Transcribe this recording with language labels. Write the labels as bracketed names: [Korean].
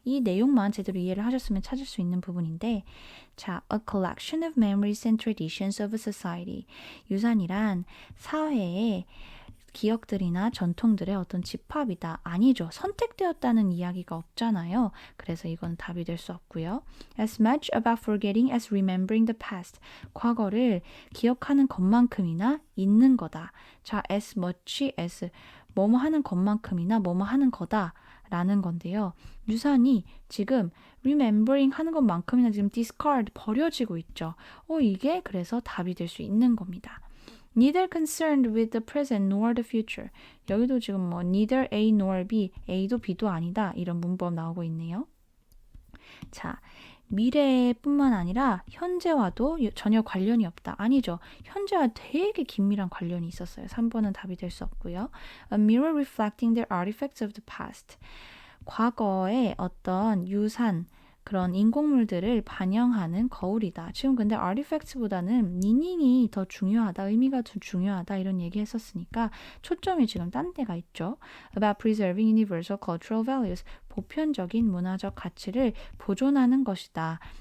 [Korean] 이 내용만 제대로 이해를 하셨으면 찾을 수 있는 부분인데 자, [English] a collection of memories and traditions of a society. [Korean] 유산이란 사회의 기억들이나 전통들의 어떤 집합이다. 아니죠. 선택되었다는 이야기가 없잖아요. 그래서 이건 답이 될 수 없고요. [English] As much about forgetting as remembering the past. [Korean] 과거를 기억하는 것만큼이나 있는 거다. 자, [English] as much as [Korean] 뭐뭐 하는 것만큼이나 뭐뭐 하는 거다 라는 건데요. 유산이 지금 remembering 하는 것만큼이나 지금 discard 버려지고 있죠. 이게 그래서 답이 될 수 있는 겁니다. [English] Neither concerned with the present nor the future. [Korean] 여기도 지금 [English] neither A nor B, [Korean] A도 B도 아니다 이런 문법 나오고 있네요. 자, 미래뿐만 아니라 현재와도 전혀 관련이 없다. 아니죠. 현재와 되게 긴밀한 관련이 있었어요. 3번은 답이 될 수 없고요. [English] A mirror reflecting the artifacts of the past. [Korean] 과거의 어떤 유산, 그런 인공물들을 반영하는 거울이다. 지금 근데 artifacts보다는 meaning이 더 중요하다, 의미가 더 중요하다 이런 얘기 했었으니까 초점이 지금 딴 데가 있죠. [English] About preserving universal cultural values. [Korean] 보편적인 문화적 가치를 보존하는 것이다.